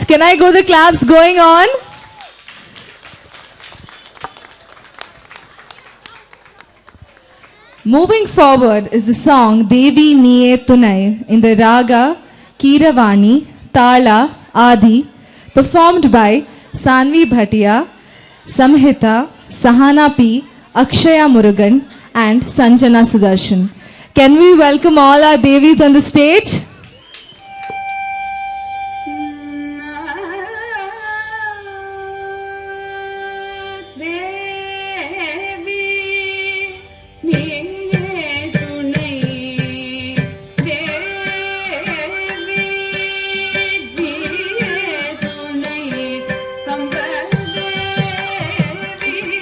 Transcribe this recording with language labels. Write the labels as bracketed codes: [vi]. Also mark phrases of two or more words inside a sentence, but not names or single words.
[en] Can I go the claps going on? Moving forward is the song Devi Niye Tunai in the raga Kiravani, Tala, Adi, performed by Sanvi Bhatia, Samhita, Sahana P, Akshaya Murugan and Sanjana Sudarshan. Can we welcome all our Devis on the stage? [ta] தேவி நீயே துணை தேவி நீயே துணை அம்ப தேவி